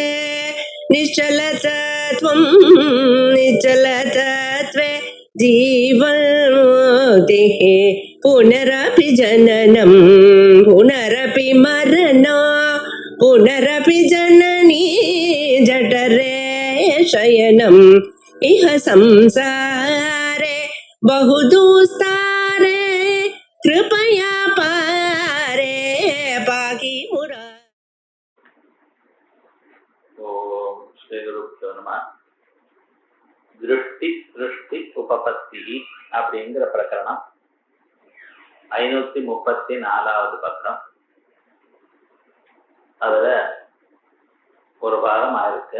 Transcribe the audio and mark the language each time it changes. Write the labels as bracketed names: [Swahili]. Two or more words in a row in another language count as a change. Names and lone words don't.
[Sanskrit] निश्चलतत्वं निश्चलतत्वे जीवन्मुक्तिः पुनरपि जननं पुनरपि मरणं पुनरपि जननी जठरे शयनम् इह संसारे बहुदुस्तारे कृपया पारे पाहि मुरा. ओम् श्री गुरुभ्यो नमः. [Tamil] திருஷ்டி சிருஷ்டி உபபத்தி அப்படிங்கிற பிரகரணம் 534வது பக்கம். அதுல ஒரு பாகம் ஆயிருக்கு.